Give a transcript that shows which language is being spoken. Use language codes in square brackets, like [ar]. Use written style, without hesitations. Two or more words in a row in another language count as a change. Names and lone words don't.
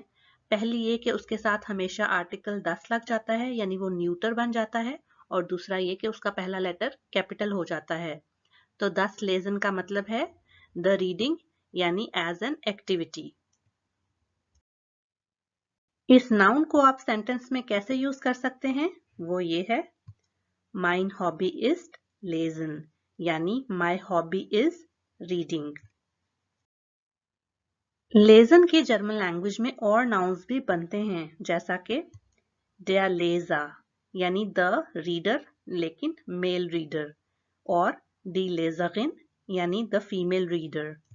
[hi] पहली ये कि उसके साथ हमेशा आर्टिकल 10 लग जाता है, यानी वो न्यूटर बन जाता है, और दूसरा ये कि उसका पहला लेटर कैपिटल हो जाता है। तो 10 लेजन का मतलब है [en] the reading, [hi] यानी [en] as an activity. [hi] इस नाउन को आप सेंटेंस में कैसे यूज कर सकते हैं, वो ये है, [de] Mein hobby ist lesen, [en] यानी my hobby is reading। [hi] लेजन के [en] German language [hi] में और नाउन्स भी बनते हैं, जैसा कि [de] der Leser, [en] यानी the reader लेकिन male reader, और [de] die Leserin, [en] यानी the female reader.